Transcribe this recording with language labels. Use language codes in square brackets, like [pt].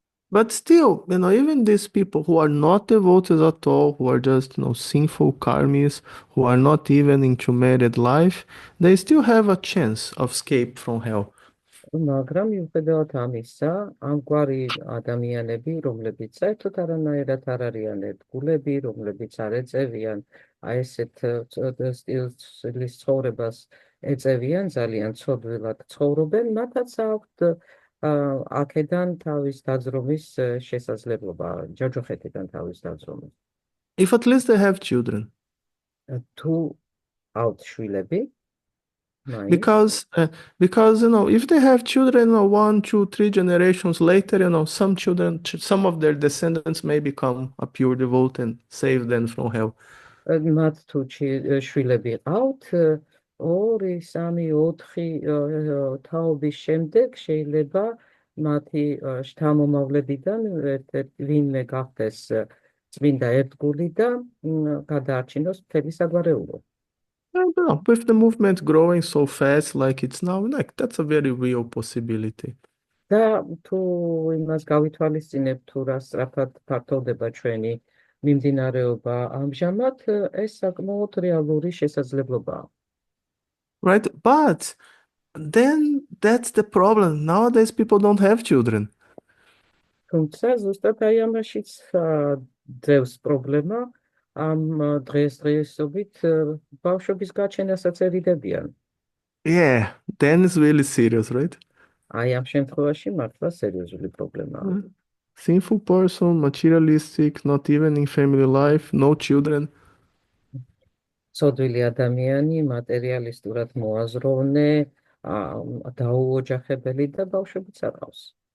[en] But still, even these people who are not devoted at all, who are just, sinful karmis, who are not even into married life, they still have a chance of escape from hell. [ka] მაგრამ მიუხედავად ამისა, ამგვარი ადამიანები, რომლებიც საერთოდ არანაირად არ არიან ერთგულები, რომლებიც არ ეწევიან აი ესეთ სტილის ცხოვრებას ეწევიან, ძალიან ცოდვილად ცხოვრობენ, მათაც აქვთ აქედან თავის დაძრომის შესაძლებლობა, ჯოჯოხეთიდან თავის დაძრომის. [en] If at least they have children. [ka] თუ აქვთ შვილები, მაინც [en] Because if they have children, 1, 2, 3 generations later, some children, some of their descendants may become a pure devote and save them from hell. [ka] მათ თუ შვილები ყავთ, 2, 3, 4 თაობის შემდეგ შეიძლება მათი შთამომავლებიდან ვინმე გახდეს წმინდა ერთგული და გადაარჩინოს მთელი საგვარეულო. [en] I don't know. With the movement growing so fast like it's now, like that's a very real possibility. [ka] და თუ იმას გავითვალისწინებთ, თუ რა სწრაფად ფართოვდება ჩვენი მიმდინარეობა ამჟამად, ეს საკმაოდ რეალური შესაძლებლობაა. [en] Right? But then that's the problem. Nowadays people don't have children. [ka] თუმცა ზუსტად აი ამაშიც ძევს პრობლემა, ამ დღესდღეობით ბავშვების გაჩენასაც ერიდებიან. [en] Yeah, then it's really serious, right? [ka] აი ამ შემთხვევაში მართლა სერიოზული პრობლემაა. [en] Sinful person, materialistic, not even in family life, no children. [ka] ცოდვილი ადამიანი, მატერიალისტურად მოაზროვნე, დაუოჯახებელი და ბავშვებიც არ ყავს.